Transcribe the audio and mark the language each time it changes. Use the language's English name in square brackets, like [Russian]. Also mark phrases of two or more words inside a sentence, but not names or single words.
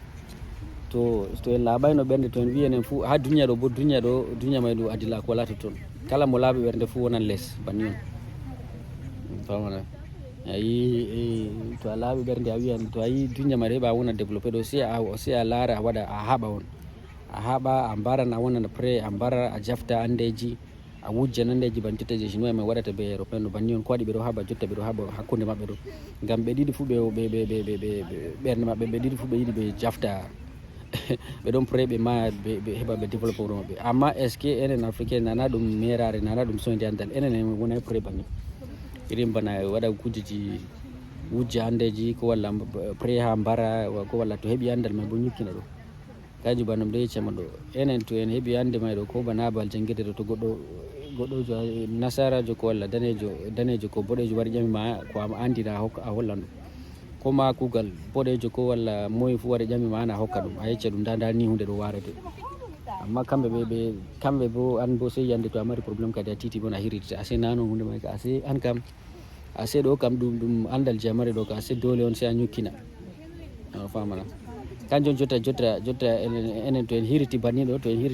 [Fula] to en laaɓayno ɓernde to en wiyen en fuu ha duniya ɗo bo duniya may ɗo adila ko wala toon kala mo laaɓi ɓernde fuu wonan less banni on famana ayi to a laaɓi ɓernde a wiyan to a yi duniya ma heɓa wona développé ɗo si a laara a waɗa a haɓa on a haɓa a mbaran a wonana pré a mbara a jafta andeji a wujjan andeji ban jotta je chinois mai waɗata be européen ɗo banni on ko waɗi ɓe ɗo haɓa jotta ɓe ɗo haɓa hakkude maɓɓe ɗo ngam ɓe ɗiɗi fuu ɓernde maɓɓe ɓe ɗiɗi fuu ɓe yiɗi ɓe jafta ɓe ɗon pré ɓe maya ɓe heɓa ɓe développé ɗo maɓɓe amma [French] est ce que [Fula] enen africain nana ɗum merare nana ɗum soyde andal enen en wonay pré banni irin bana waɗa kujeji wujja andeji ko walla pré ha mbara ko walla to heɓi andal mai bo ñukkina ɗo kaji banum ɗo yeccama ɗo enen to en heeɓi ande may ɗo ko bana bal jangguirde ɗo to goɗɗojo nasarajo ko walla danejo ko boɗejo wari ƴamima ko a andina a hollan ɗum koma kugal boɗejo ko walla moye fu wari ƴamima an a hokka ɗum a yecca ɗum da ni hunde ɗo warete amma kamɓe bo an bo sey yande to a mari probléme kadi a titi bon a hiritita ase nano hunde may ka ase an kam ase ɗo kam ɗum andal je a mari ɗo ka ase dole on sey a ñukkina famana kanjum jotta enen to en hiriti banni ɗo